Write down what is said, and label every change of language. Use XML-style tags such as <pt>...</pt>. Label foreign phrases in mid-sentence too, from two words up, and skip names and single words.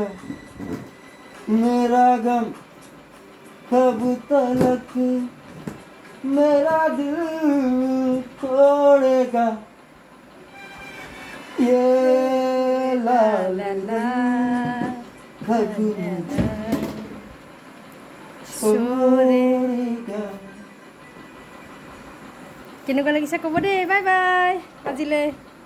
<hi>मेरा गम कब तलक मेरा दिल तोड़ेगा। ये लाल रंग कब मुझे छोड़ेगा।</hi> <as>কেনেকুৱা লাগিছে ক'ব দেই।</as> <en>bye bye</en> <as>আজিলৈ।</as>